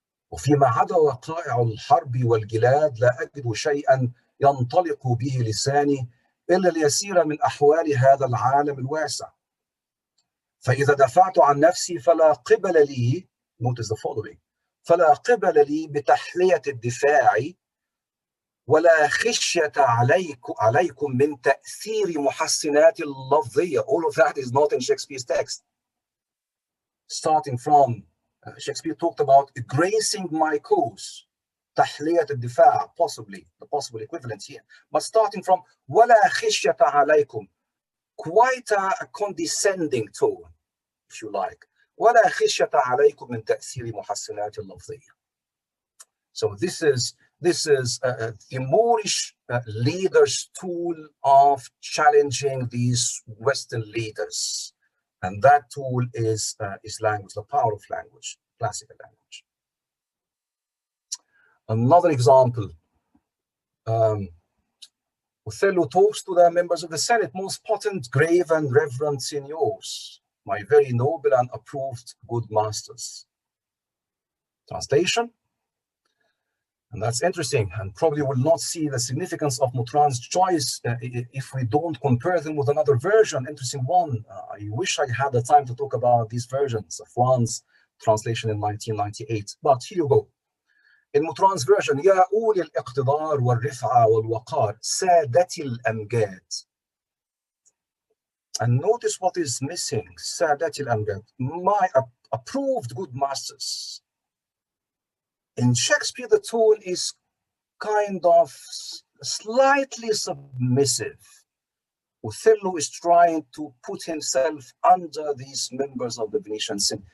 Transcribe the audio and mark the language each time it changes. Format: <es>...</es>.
<ar>وفيما عدا وقائع الحرب والجلاد لا أجد شيئا ينطلق به لساني إلا اليسير من أحوال هذا العالم الواسع. فإذا دفعت عن نفسي فلا قبل لي،</ar> <en>notice the following،</en> <ar>فلا قبل لي بتحلية الدفاع ولا خشية عليكم من تأثير محسنات اللفظية.</ar> <en>All of that is not in Shakespeare's text. Starting from Shakespeare talked about gracing my cause,</en> <ar>تحلية الدفاع,</ar> <en>possibly the possible equivalent here. But starting from</en> <ar>ولا خشية عليكم,</ar> <en>quite a condescending tone, if you like.</en> <ar>ولا خشية عليكم من تأثير محسنات اللفظية.</ar> <en>So this is the Moorish leader's tool of challenging these Western leaders. And that tool is language, the power of language, classical language. Another example, Othello talks to the members of the Senate, most potent, grave, and reverend seniors, my very noble and approved good masters. Translation, and that's interesting, and probably will not see the significance of Mautran's choice if we don't compare them with another version, interesting one. I wish I had the time to talk about these versions of one's translation in 1998, but here you go. In Mautran's version,</en> <ar>يا أولي الاقتدار والرفعة والوقار سادتي الأمجاد.</ar> <en>And notice what is missing,</en> <ar>سادتي الأمجاد,</ar> <en>my approved good masters. In Shakespeare, the tone is kind of slightly submissive. Othello is trying to put himself under these members of the Venetian Senate.</en>